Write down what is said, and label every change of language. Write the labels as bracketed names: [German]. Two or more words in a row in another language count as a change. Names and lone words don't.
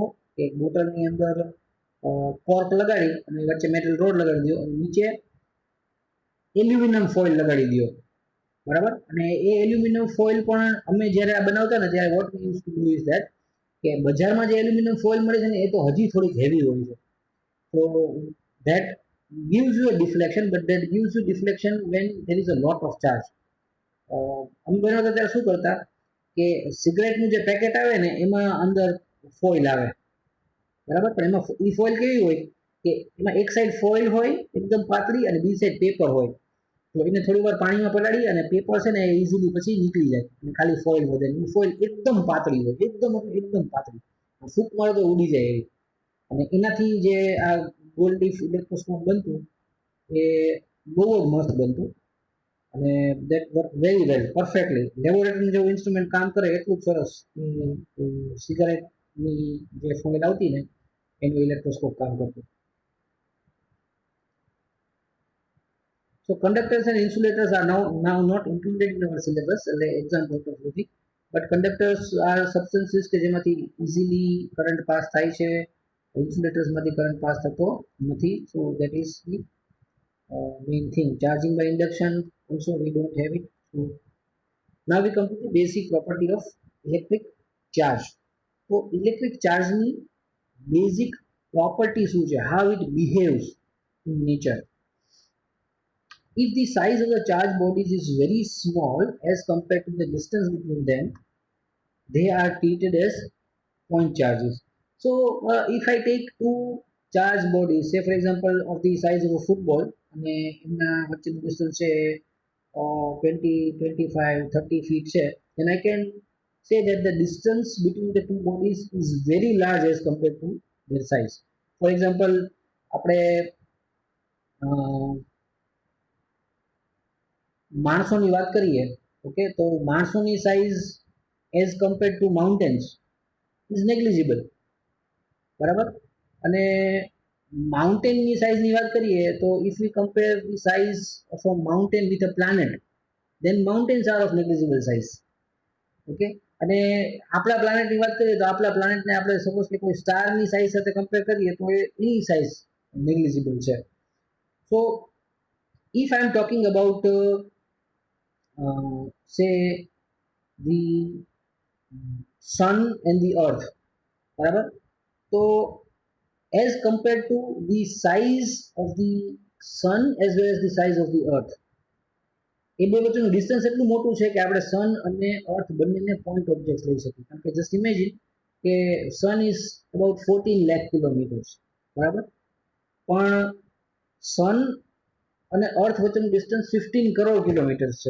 [Gujarati] એક બોટલની અંદર કોર્ક લગાડી અને વચ્ચે મેટલ રોડ લગાડી દો અને નીચે એલ્યુમિનિયમ ફોઇલ લગાડી દો, બરાબર. અને એ એલ્યુમિનિયમ ફોઇલ પણ અમે જ્યારે આ બનાવતા ને ત્યારે [English] what we used to do is that [Gujarati] કે બજારમાં જે એલ્યુમિનિયમ ફોઇલ મળે છે ને એ તો હજી થોડીક હેવી હોય છે. [English] તો ધેટ gives you a deflection, but that gives you deflection when there is a lot of charge. [Gujarati] અમે બનાવતા ત્યારે શું કરતા કે સિગરેટનું જે પેકેટ આવે ને એમાં અંદર ફોઇલ આવે, બરાબર. પણ એમાં એ ફોઇલ કેવી હોય કે એમાં એક સાઈડ ફોઇલ હોય એકદમ પાતળી અને બીજી સાઈડ પેપર હોય. તો એને થોડી વાર પાણીમાં પલાળી અને પેપર છે ને ઇઝીલી પછી નીકળી જાય અને ખાલી ફોઇલ વધે. ફોઇલ એકદમ પાતળી હોય, એકદમ પાતળી, ફૂંક મારો તો ઉડી જાય એવી. અને એનાથી જે આ ગોલ્ડ લીફ ઇલેક્ટ્રોસ્કોપ બનતું એ બહુ જ મસ્ત બનતું અને [English] that work very well perfectly. [Gujarati] લેબોરેટરીનું જેવું ઇન્સ્ટ્રુમેન્ટ કામ કરે એટલું જ સરસ સિગારેટની જે ફોઇલ આવતી ને એનું ઇલેક્ટ્રોસ્કોપ કામ કરતું. [English] So conductors and insulators are now not included in our syllabus as an example of logic, but conductors are substances [Gujarati] કે જેમાંથી [English] easily current pass [Gujarati] થાય છે. Insulators માંથી [English] current pass [Gujarati] થતો નથી. [English] So that is the main thing. Charging by induction also we don't have it. So now we come to the basic property of electric charge. So electric charge [Gujarati] ની [English] basic property [Gujarati] શું છે, [English] how it behaves in nature. If the size of the charge bodies is very small as compared to the distance between them, they are treated as point charges. So if I take two charge bodies, say for example of the size of a football, [Gujarati] અને એમના વચ્ચેનું ડિસ્ટન્સ છે 20, 25, 30 feet છે, [English] then I can say that the distance between the two bodies is very large as compared to their size. For example, [Gujarati] આપણે માણસોની વાત કરીએ, ઓકે, તો માણસોની સાઇઝ [English] as compared to mountains is negligible, [Gujarati] બરાબર. અને માઉન્ટેનની સાઇઝની વાત કરીએ તો [English] if we compare the size of a mountain with a planet, then mountains are of negligible size. [Gujarati] ઓકે, અને આપણા પ્લાનેટની વાત કરીએ તો આપણા પ્લાનેટને આપણે સપોઝ કે કોઈ સ્ટારની સાઇઝ સાથે કમ્પેર કરીએ તો એની સાઇઝ નેગ્લિજિબલ છે. [English] સો if I am talking about say the sun and the earth, [Gujarati] બરાબર, તો [English] as compared to the size of the sun as well as the size of the earth, [Gujarati] એ બે વચ્ચેનું ડિસ્ટન્સ એટલું મોટું છે કે આપણે સન અને અર્થ બંનેને [English] point object [Gujarati] લઈ શકીએ. કારણ કે [English] just imagine [Gujarati] કે [English] sun is about [Gujarati] 14 લાખ કિલોમીટર્સ, બરાબર. પણ સન અને અર્થ વચ્ચેનું ડિસ્ટન્સ 15 કરોડ કિલોમીટર્સ છે.